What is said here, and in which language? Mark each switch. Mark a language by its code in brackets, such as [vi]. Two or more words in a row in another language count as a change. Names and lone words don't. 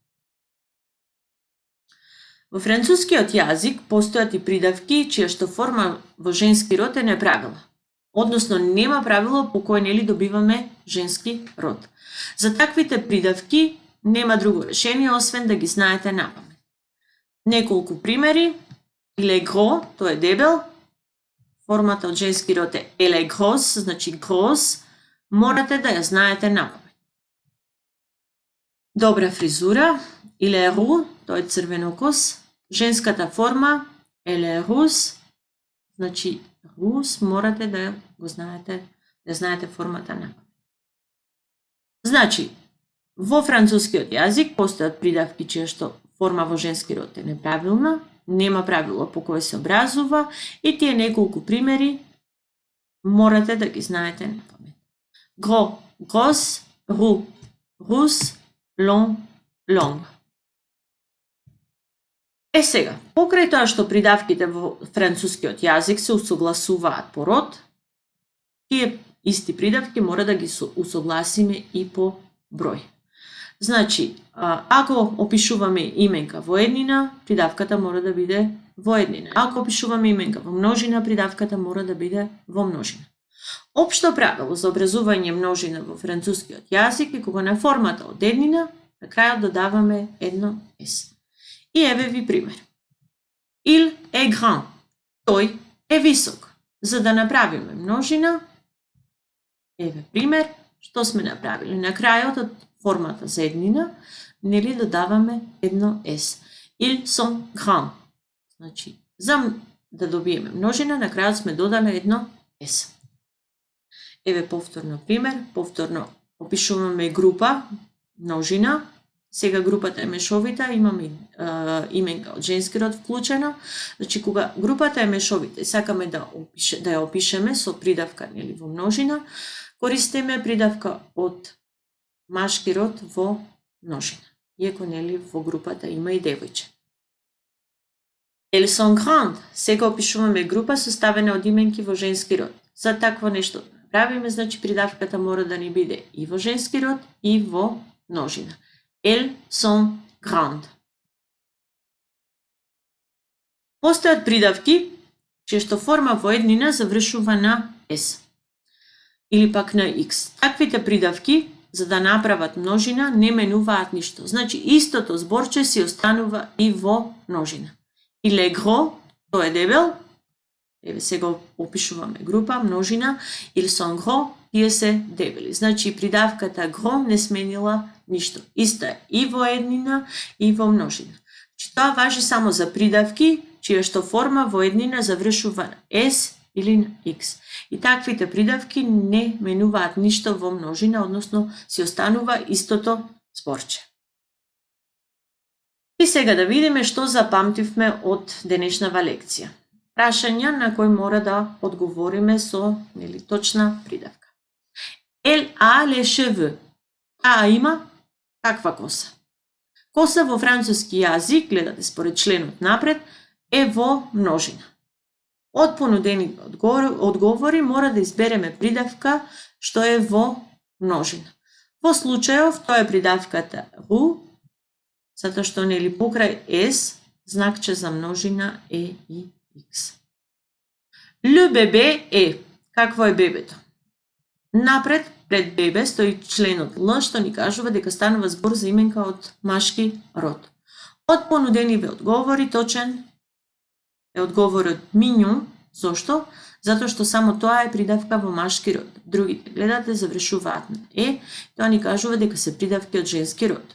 [mk] Во францускиот јазик постојат и придавки чија што форма во женски род е неправилна. Односно нема правило по кој нели добиваме женски род. За таквите придавки нема друго решение освен да ги знаете напамет. Неколку примери. [fr] Il est gros, [mk] тој е дебел. Формата од женски род е [fr] elle est grosse, [mk] значи grosse. Морате да ја знаете напамет. Добра фризура. [fr] Il est roux, [mk] тој е црвенокос. Женската форма [fr] elle est rousse, [mk] значи рус, морате да го знаете, да знаете формата на. Значи, во францускиот јазик постојат придавки чија што форма во женски род е неправилна, нема правило по кое се образува и тие неколку примери морате да ги знаете на памет. [fr] Gros, grosse, roux, rousse, long, long. [mk] Сега, покрај тоа што придавките во францускиот јазик се усогласуваат по род, тие исти придавки мора да ги усогласиме и по број. Значи, ако опишуваме именка во еднина, придавката мора да биде во еднина. Ако опишуваме именка во множина, придавката мора да биде во множина. Општо правило за образување множина во францускиот јазик е кога на формата од еднина, на крајот додаваме едно с. И еве ви пример. [fr] Il est grand. [mk] Тој е висок. За да направиме множина, еве пример, што сме направили. На крајот од формата за еднина, нели додаваме едно с. [fr] Ils sont grands. [mk] Значи, за да добиеме множина, на крајот сме додали едно с. Еве повторно пример, повторно опишуваме група, множина. Сега групата е мешовита, имаме именка од женски род вклучена. Значи, кога групата е мешовита и сакаме да ја опишеме со придавка нели во множина, користиме придавка од машки род во множина. Иако нели во групата има и девојче. [fr] Elles sont grandes. [mk] Сега опишуваме група составена од именки во женски род. За такво нешто да направиме, значи придавката мора да ни биде и во женски род и во множина. [fr] Elles sont grandes. [mk] Постојат придавки чија што форма во еднина завршува на s или пак на x. Таквите придавки за да направат множина не менуваат ништо. Значи истото зборче си останува и во множина. Il est gros, тој е дебел. Еве сега опишуваме група, множина. Ils sont gros, тие се дебели. Значи придавката gros не сменила ништо. Исто е и во еднина и во множина. Значи тоа важи само за придавки чија што форма во еднина завршува на s или на x. И таквите придавки не менуваат ништо во множина, односно си останува истото зборче. И сега да видиме што запамтивме од денешнава лекција. Прашања на кои мора да одговориме со нели точна придавка. [fr] Elle a les cheveux. [mk] Таа има каква коса? Коса во француски јазик, гледате според членот напред, е во множина. Од понудени одговори мора да избереме придавка што е во множина. Во случајов тоа е придавката roux, затоа што нели покрај s знакче за множина е и x. [fr] Le bébé [mk] е. Какво е бебето? Напред, пред бебе, стои членот Л, што ни кажува дека станува збор за именка од машки род. Од понудениве одговори, точен е одговорот мињон. Зошто? Затоа што само тоа е придавка во машки род. Другите, гледате, завршуваат на е, тоа ни кажува дека се придавки од женски род.